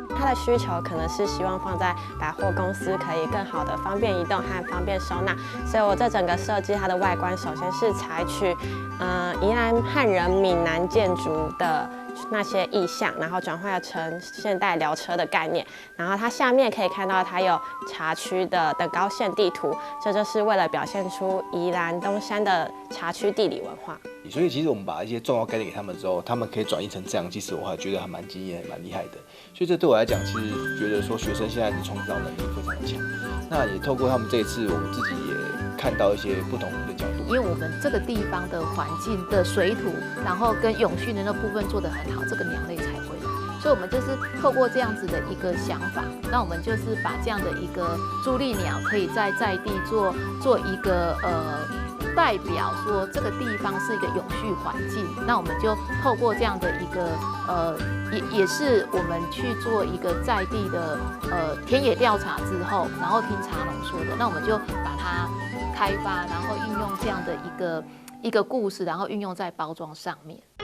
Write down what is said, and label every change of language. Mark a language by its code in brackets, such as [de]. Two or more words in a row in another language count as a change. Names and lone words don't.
[zh] 他的需求可能是希望放在百貨公司可以更好的方便移動和方便收納，所以我這整個設計它的外觀首先是採取宜蘭漢人閩南建築的那些意象，然後轉換成現代寮車的概念，然後它下面可以看到它有茶區的等高線地圖，這就是為了表現出宜蘭東山的茶區地理文化。所以其實我們把一些重要概念給他們之後，他們可以轉譯成這樣，其實我還覺得還蠻驚豔、蠻厲害的。所以這對我來講，其實覺得說學生現在的創造能力非常的強。那也透過他們這一次，我們自己也看到一些不同的角度。因為我們這個地方的環境的水土，然後跟永續的那部分做得很好，這個鳥類才會來。所以我們就是透過這樣子的一個想法，那我們就是把這樣的一個朱鸝鳥可以在地做一個代表說這個地方是一個永續環境，那我們就透過這樣的一個也是我們去做一個在地的田野調查之後，然後聽茶農說的，那我們就把它開發，然後運用這樣的一個故事，然後運用在包裝上面。